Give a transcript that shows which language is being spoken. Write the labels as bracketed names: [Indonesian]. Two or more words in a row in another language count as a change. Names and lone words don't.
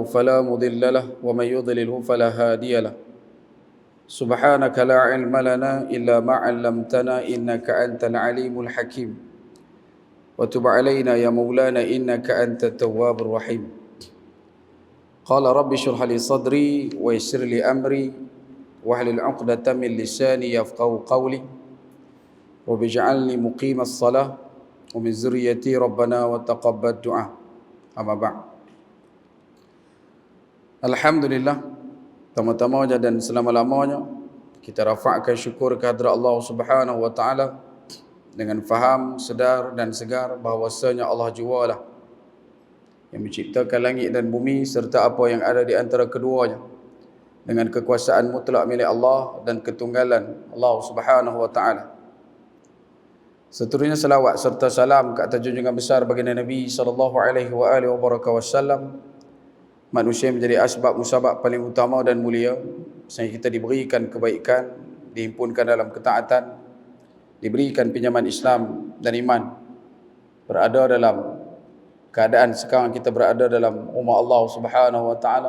[Arabic] فلا مضل له ومن يضلله فلا هادي له سبحانك لا علم لنا إلا ما علمتنا إنك أنت العليم الحكيم وتب علينا يا مولانا إنك أنت التواب الرحيم قال رب اشرح لي صدري ويسر لي أمري واحلل عقدة من لساني يفقهوا قولي رب اجعلني مقيم الصلاة ومن ذريتي ربنا وتقبل دعاء. أما بعد. الحمد لله, [Malay] tama-tama dan selama-lamanya kita rafa'kan syukur kehadrat Allah [Arabic] سبحانه وتعالى [Malay] dengan faham, sedar dan segar bahawasanya Allah jualah yang menciptakan langit dan bumi serta apa yang ada di antara keduanya dengan kekuasaan mutlak milik Allah dan ketunggalan Allah Subhanahu wa taala. Seterusnya selawat serta salam ke atas junjungan besar baginda Nabi [Arabic] صلى الله عليه وسلم, [Malay] manusia menjadi asbab musabab paling utama dan mulia sehingga kita diberikan kebaikan, dihimpunkan dalam ketaatan, diberikan pinjaman Islam dan iman, berada dalam keadaan sekarang kita berada dalam rumah Allah [Arabic] سبحانه وتعالى.